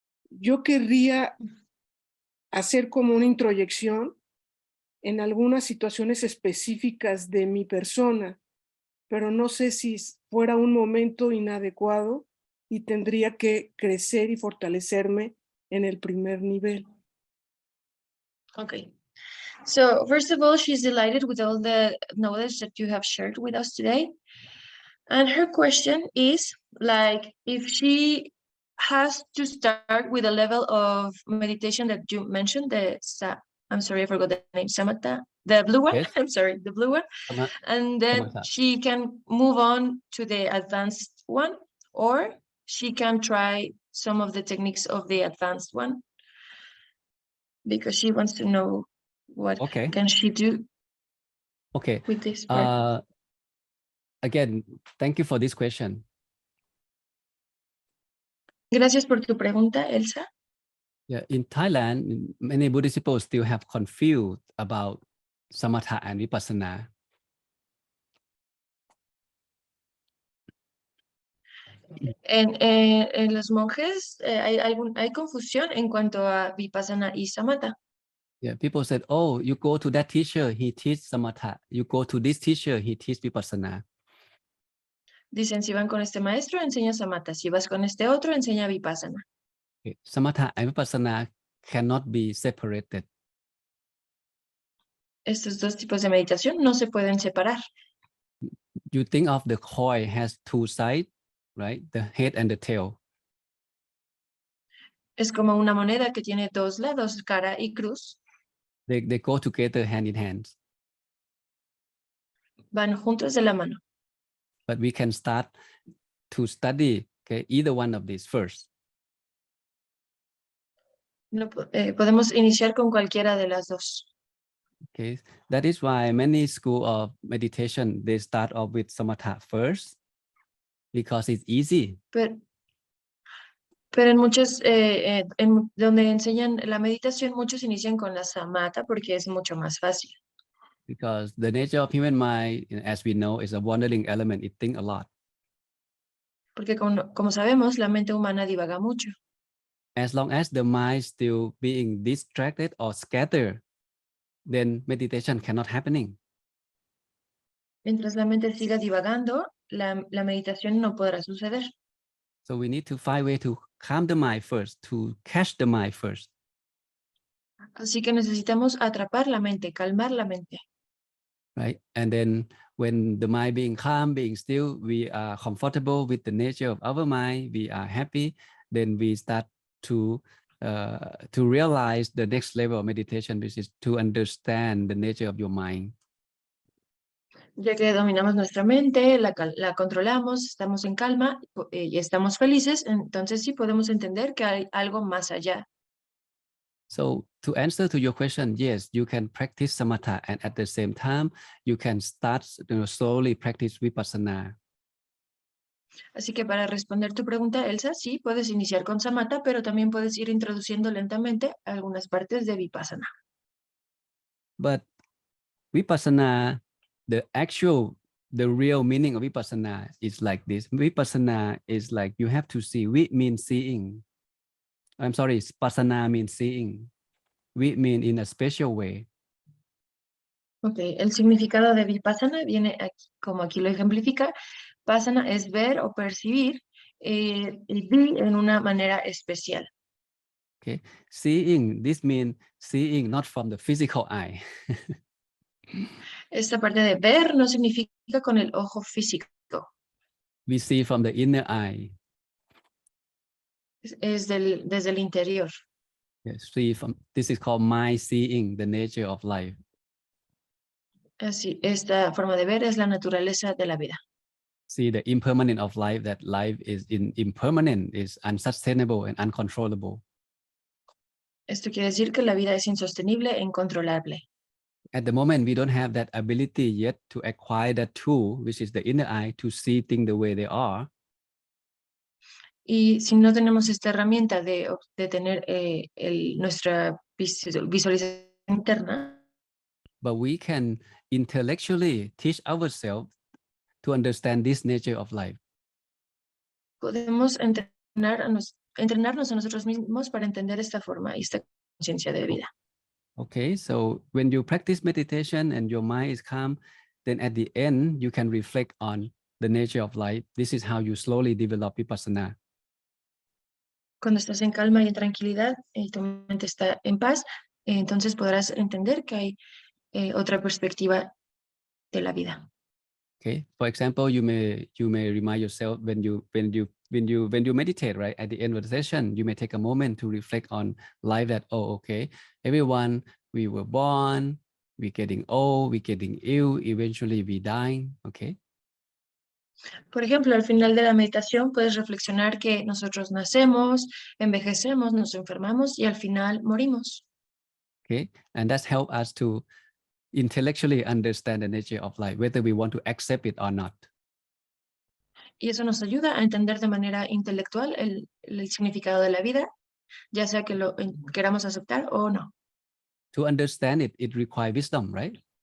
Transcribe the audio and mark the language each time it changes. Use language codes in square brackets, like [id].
[es] Yo querría hacer como una introyección en algunas situaciones específicas de mi persona, pero no sé si fuera un momento inadecuado y tendría que crecer y fortalecerme en el primer nivel. [en] Okay. So first of all, she's delighted with all the knowledge that you have shared with us today. And her question is, like, if she has to start with a level of meditation that you mentioned, I'm sorry, I forgot the name, samatha, the blue one. Yes. I'm sorry, the blue one. Sama- And then Samatha. she can move on to the advanced one, or she can try some of the techniques of the advanced one because she wants to know what Okay. can she do Okay. with this part. Again, thank you for this question. [es] Gracias por tu pregunta, Elsa. [en] Yeah, in Thailand, many Buddhist people still have confused about samatha and vipassana. [es] En los monjes hay confusión en cuanto a vipassana y samatha. [en] Yeah, people said, oh, you go to that teacher, he teach samatha. You go to this teacher, he teach vipassana. [es] Dicen, si van con este maestro, enseña samatha. Si vas con este otro, enseña vipassana. [en] Okay. Samatha and vipassana cannot be separated. [es] Estos dos tipos de meditación no se pueden separar. [en] You think of the coin has two sides, right? The head and the tail. [es] Es como una moneda que tiene dos lados, cara y cruz. [en] They go together hand in hand. [es] Van juntos de la mano. [en] But we can start to study, okay, either one of these first. [es] No, podemos iniciar con cualquiera de las dos. [en] Okay, that is why many school of meditation, they start off with samatha first because it's easy. [es] Pero en muchos, donde enseñan la meditación, muchos inician con la samatha porque es mucho más fácil. [en] Because the nature of human mind, as we know, is a wandering element. It thinks a lot. [es] Porque como sabemos, la mente humana divaga mucho. [en] As long as the mind still being distracted or scattered, then meditation cannot happening. [es] Mientras la mente siga divagando, la meditación no podrá suceder. [en] So we need to find a way to calm the mind first, to catch the mind first. [es] Así que necesitamos atrapar la mente, calmar la mente. [en] Right? And then when the mind being calm, being still, we are comfortable with the nature of our mind, we are happy, then we start to realize the next level of meditation, which is to understand the nature of your mind. [es] Ya que dominamos nuestra mente, la controlamos, estamos en calma y estamos felices, entonces sí podemos entender que hay algo más allá. [en] So to answer to your question, yes, you can practice samatha, and at the same time, you can start slowly practice vipassana. [es] Así que para responder tu pregunta, Elsa, sí, puedes iniciar con samatha, pero también puedes ir introduciendo lentamente algunas partes de vipassana. [en] But vipassana, the real meaning of vipassana is like this. Vipassana is like you have to see. Vi means seeing. I'm sorry, passana means seeing. Vi mean in a special way. [es] Ok, el significado de vipassana viene aquí, como aquí lo ejemplifica. Pasana es ver o percibir, y vi en una manera especial. [en] Okay, seeing, this means seeing not from the physical eye. [es] Esta parte de ver no significa con el ojo físico. [en] We see from the inner eye. [es] Es desde el interior. [en] Yes, see from, this is called mind seeing the nature of life. [es] Así, esta forma de ver es la naturaleza de la vida. [en] See the impermanence of life, that life is impermanent, is unsustainable and uncontrollable. [es] Esto quiere decir que la vida es insostenible e incontrolable. [en] At the moment, we don't have that ability yet to acquire that tool, which is the inner eye, to see things the way they are. [es] Y si no tenemos esta herramienta de tener nuestra visualización interna, [en] But we can intellectually teach ourselves to understand this nature of life. [es] podemos entrenarnos a nosotros mismos para entender esta forma y esta conciencia de vida. [en] Okay, so when you practice meditation and your mind is calm, then at the end, you can reflect on the nature of life. This is how you slowly develop vipassana. [es] Cuando estás en calma y en tranquilidad y tu mente está en paz, entonces podrás entender que hay otra perspectiva de la vida. [en] Okay, for example, you may remind yourself when you meditate, right? At the end of the session, you may take a moment to reflect on life that, oh, okay, everyone, we were born, we're getting old, we're getting ill, eventually we dying. Okay. [es] Por ejemplo, al final de la meditación puedes reflexionar que nosotros nacemos, envejecemos, nos enfermamos y al final morimos. [en] Okay. And that's help us to intellectually understand the nature of life, whether we want to accept it or not. [es] Y eso nos ayuda a entender de manera intelectual el significado de la vida, ya sea que lo queramos aceptar o no. [en] To understand it, it requires wisdom, right?